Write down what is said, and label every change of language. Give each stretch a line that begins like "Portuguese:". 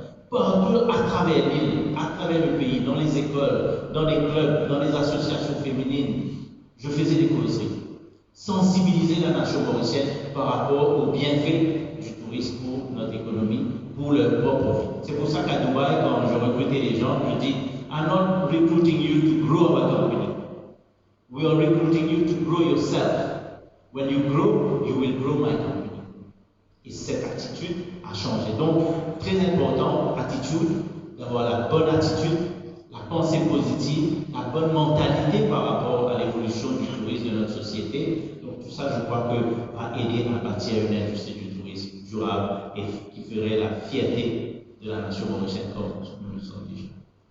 French: Partout à travers l'île, à travers le pays, dans les écoles, dans les clubs, dans les associations féminines, je faisais des causeries. Sensibiliser la nation mauricienne par rapport aux bienfaits du tourisme pour notre économie, pour leur propre vie. C'est pour ça qu'à Dubaï, quand je recrutais les gens, je dis
English: I'm not recruiting you to grow our company. We are recruiting you to grow yourself. When you grow, you will grow my company.
French: Et cette attitude a changé. Donc, très important, attitude, d'avoir la bonne attitude, la pensée positive, la bonne mentalité par rapport à l'évolution du tourisme de notre société. Donc, tout ça, je crois que va aider à bâtir une industrie du tourisme durable et qui ferait la fierté de la nation mauricienne comme nous le sommes déjà.